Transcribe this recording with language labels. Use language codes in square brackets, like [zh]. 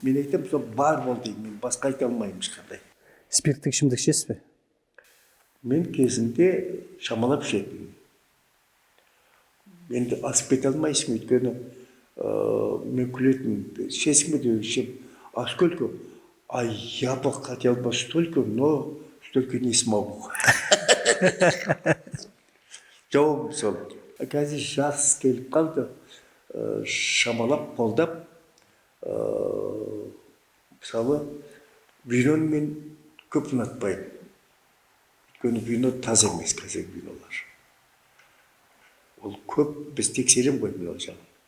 [kk] Мен айтам, сол бар бол дейді, мен басқа айта алмаймын ешқандай. Спирттік ішімдік ішесіз бе? Мен кезінде шамалап ішетінмін. Енді асып кете алмайсың, өйткені мен күлетінмін. Ішесің бе деп ішем. [ru] А сколько? А я бы хотел бы столько, но столько не смогу. [kk] Жауабым сол. Қазір жас келіп қалды, шамалап, қолдап, мысалы, виноны мен көп ұнатпаймын. Өйткені вино таза емес, қазір винолар. Ол көп, біз тексерем ғой вино жағын.